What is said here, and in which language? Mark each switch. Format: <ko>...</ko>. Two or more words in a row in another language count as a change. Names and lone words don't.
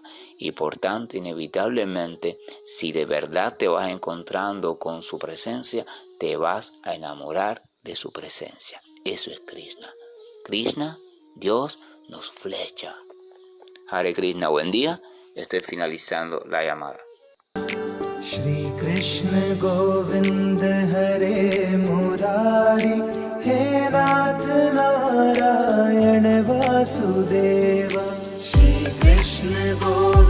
<es>Y por tanto, inevitablemente, si de verdad te vas encontrando con su presencia, te vas a enamorar de su presencia. Eso es Krishna. Krishna, Dios, nos flecha.</es> <sa>हरे कृष्ण,</sa> <es>buen día. Estoy finalizando la llamada.</es> <sa>श्री कृष्ण गोविन्द हरे मुरारी हे नाथ नारायण वासुदेव श्री कृष्ण गोविन्द</sa>